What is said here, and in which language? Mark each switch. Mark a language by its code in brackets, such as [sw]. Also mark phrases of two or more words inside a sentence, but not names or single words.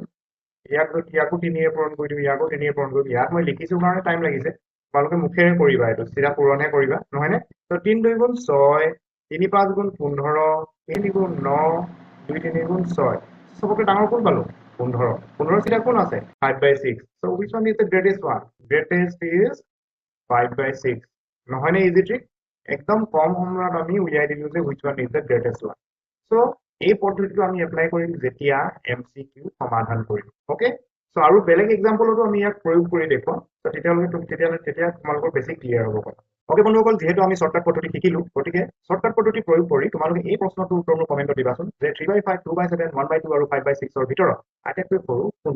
[as] ইয়াকো 3য়ে পূৰণ কৰি দিওঁ, ইয়াকো 3য়ে পূৰণ কৰি দিওঁ। ইয়াক মই লিখিছোঁ কাৰণে টাইম লাগিছে, তোমালোকে মুখেৰে কৰিবা, এইটো চিধা পূৰণহে কৰিবা, নহয়নে? ত' 3-2 গুণ 6, 3-5 গুণ 15, 3 গুণ 9, 2-3 গুণ 6। চবকে ডাঙৰ কোন পালোঁ? 15। 15 চিধা কোন আছে? 5/6. [en] So which one is the greatest one? Greatest is 5/6. [as] নহয়নে [en] easy trick? [as] একদম কম সময়ত আমি উলিয়াই দিলোঁ যে [en] which one is the greatest one. [as] So এই পদ্ধতিটো আমি এপ্লাই কৰিম যেতিয়া MCQ সমাধান কৰিম। [en] okay, so' [as] আৰু বেলেগ এক্সাম্পলতো আমি ইয়াক প্ৰয়োগ কৰি দেখুৱাম। তেতিয়া তোমালোকৰ বেছি ক্লিয়াৰ হ'ব কথা। অ'কে বন্ধুসকল, যিহেতু আমি শ্বৰ্টকাট পদ্ধতি শিকিলোঁ, গতিকে শ্বৰ্টকাট পদ্ধতি প্ৰয়োগ কৰি তোমালোকে এই প্ৰশ্নটোৰ উত্তৰ মোক কমেণ্টত দিবাচোন যে 3/5, 2/7, 1/2 আৰু 5/6ৰ ভিতৰত আটাইতকৈ সৰু কোনটো।